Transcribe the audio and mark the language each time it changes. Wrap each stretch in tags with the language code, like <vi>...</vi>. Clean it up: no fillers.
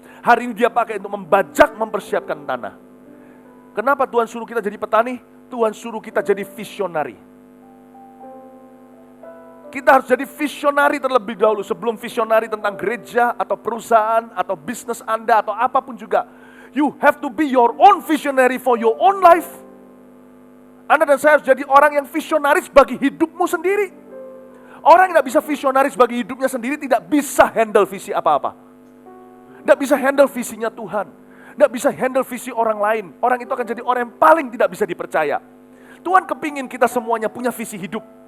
<id>Hari ini dia pakai untuk membajak, mempersiapkan tanah. Kenapa Tuhan suruh kita jadi petani? Tuhan suruh kita jadi visionari. Kita harus jadi visionari terlebih dahulu sebelum visionari tentang gereja atau perusahaan atau bisnis Anda atau apapun juga.</id> <en>You have to be your own visionary for your own life.</en> <id>Anda dan saya harus jadi orang yang visionaris bagi hidupmu sendiri. Orang yang tidak bisa visionaris bagi hidupnya sendiri tidak bisa handle visi apa-apa. Tidak bisa handle visinya Tuhan. Tidak bisa handle visi orang lain. Orang itu akan jadi orang yang paling tidak bisa dipercaya. Tuhan kepingin kita semuanya punya visi hidup.</id>